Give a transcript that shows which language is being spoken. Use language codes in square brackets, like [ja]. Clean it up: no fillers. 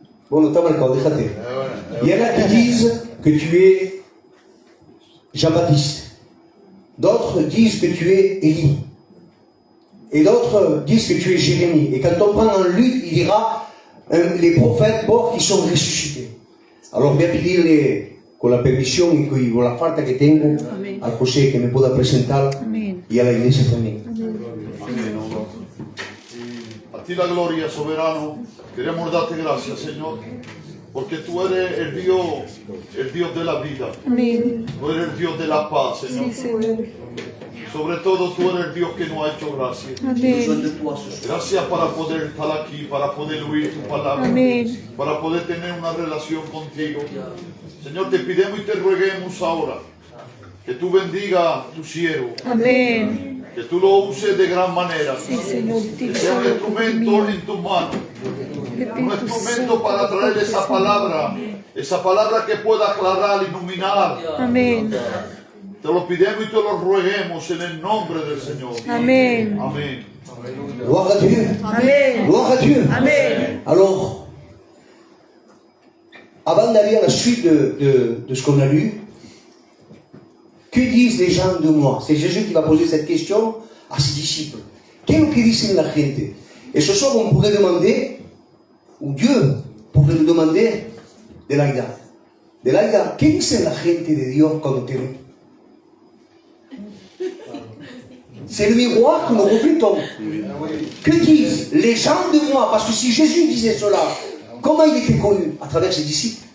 [fr] Bon, notamment encore, déjate. Il y en a qui disent que tu es Jean-Baptiste. D'autres disent que tu es Élie. Et d'autres disent que tu es Jérémie. Et quand on prend en Luc, il dira les prophètes morts qui sont ressuscités. Alors [es] voy a pedirle con la permisión y con la falta que tengo al José que me pueda presentar y a la iglesia también. ti la gloria, soberano. Queremos darte gracias, Señor, porque tú eres el Dios de la vida. Amén. Tú eres el Dios de la paz, Señor. Sí, Señor. Sobre todo tú eres el Dios que nos ha hecho gracia. Amén. Gracias para poder estar aquí, para poder oír tu palabra, Amén. para poder tener una relación contigo. Señor, te pidemos y te rueguemos ahora que tú bendiga a tu siervo, Amén. que tú lo uses de gran manera, Sí, Señor. que sea un instrumento en tus manos, un instrumento para traer esa palabra que pueda aclarar, iluminar. Amén. Te lo pidemos y te lo rueguemos en el nombre del Señor. Amén. Amén. [fr] Gloire à Dieu. [es] Amén. [fr] Gloire à Dieu. [es] Amén. [fr] Alors, avant d'aller à la suite de ce qu'on a lu, que disent les gens de moi? C'est Jésus qui va poser cette question à ses disciples. [es] ¿Qué es lo que dicen la gente? [fr] Et ce soir, on pourrait demander, ou Dieu pourrait nous demander, de Laïda. [es] De Laïda, ¿qué dice la gente de Dios cuando te ve? [fr] C'est le miroir que nous reflétons. Que disent les gens de moi? Parce que si Jésus disait cela, comment il était connu? À travers ses disciples.